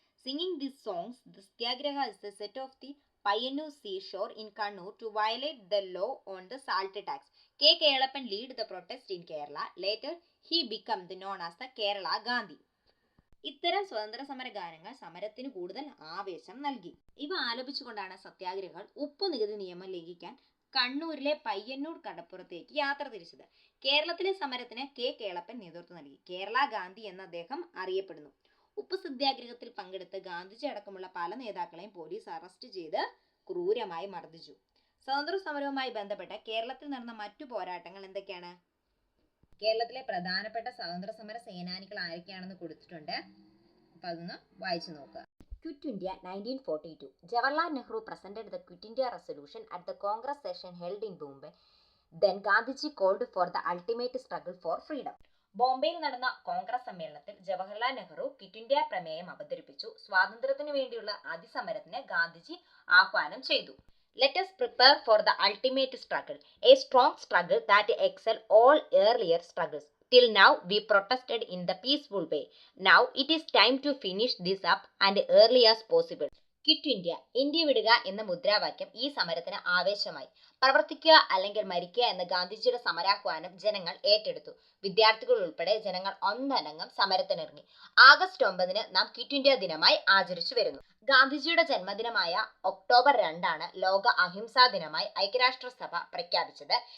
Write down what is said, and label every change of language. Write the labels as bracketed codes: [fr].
[en] Singing these songs, the Satyagraha is the set of the Payyanur seashore in Kannur to violate the law on the salt tax. K. Kelappan lead the protest in Kerala. Later, he became known as the Kerala Gandhi. [ml] ഇത്തരം സ്വതന്ത്ര സമര ഗാനങ്ങൾ സമരത്തിന് കൂടുതൽ ആവേശം നൽകി. ഇവ ആലപിച്ചുകൊണ്ടാണ് സത്യാഗ്രഹികൾ ഉപ്പ് നികുതി നിയമം ലംഘിക്കാൻ കണ്ണൂരിലെ പയ്യന്നൂർ കടപ്പുറത്തേക്ക് യാത്ര തിരിച്ചത്. കേരളത്തിലെ സമരത്തിന് K. കേളപ്പൻ നേതൃത്വം നൽകി. കേരള ഗാന്ധി എന്ന അദ്ദേഹം അറിയപ്പെടുന്നു. ഉപ്പ് സത്യാഗ്രഹത്തിൽ പങ്കെടുത്ത് ഗാന്ധിജി അടക്കമുള്ള പല നേതാക്കളെയും പോലീസ് അറസ്റ്റ് ചെയ്ത് ക്രൂരമായി മർദ്ദിച്ചു. സ്വതന്ത്ര സമരവുമായി ബന്ധപ്പെട്ട കേരളത്തിൽ നടന്ന മറ്റു പോരാട്ടങ്ങൾ എന്തൊക്കെയാണ്? കേരളത്തിലെ പ്രധാനപ്പെട്ട സ്വതന്ത്ര സമര സേനാനികൾ ആരൊക്കെയാണെന്ന് കൊടുത്തിട്ടുണ്ട്. അപ്പൊ അതൊന്ന് വായിച്ചു നോക്കുക. Quit India 1942. [en] Jawaharlal Nehru presented the Quit India resolution at the Congress session held in Bombay. Then Gandhiji called for the ultimate struggle for freedom. [ml] ബോംബെയിൽ നടന്ന കോൺഗ്രസ് സമ്മേളനത്തിൽ ജവഹർലാൽ നെഹ്റു ക്വിറ്റ് ഇന്ത്യ പ്രമേയം അവതരിപ്പിച്ചു. സ്വാതന്ത്ര്യത്തിനു വേണ്ടിയുള്ള അതിസമരത്തിന് ഗാന്ധിജി ആഹ്വാനം ചെയ്തു. [en] Let us prepare for the ultimate struggle, a strong struggle that excels all earlier struggles. Till now we protested in the peaceful way. Now it is time to finish this up and early as possible. [ml] Quit India, India വിടുക എന്ന മുദ്രാവാക്യം ഈ സമരത്തിന് ആവേശമായി. പ്രവർത്തിക്കുക അല്ലെങ്കിൽ മരിക്കുക എന്ന ഗാന്ധിജിയുടെ സമരാഹ്വാനം ജനങ്ങൾ ഏറ്റെടുത്തു. വിദ്യാർത്ഥികൾ ഉൾപ്പെടെ ജനങ്ങൾ ഒന്നടങ്കം സമരത്തിനിറങ്ങി. ആഗസ്റ്റ് 9 നാം ക്വിറ്റ് ഇന്ത്യ ദിനമായി ആചരിച്ചു വരുന്നു. ഗാന്ധിജിയുടെ ജന്മദിനമായ ഒക്ടോബർ 2 ലോക അഹിംസാ ദിനമായി ഐക്യരാഷ്ട്രസഭ പ്രഖ്യാപിച്ചത്.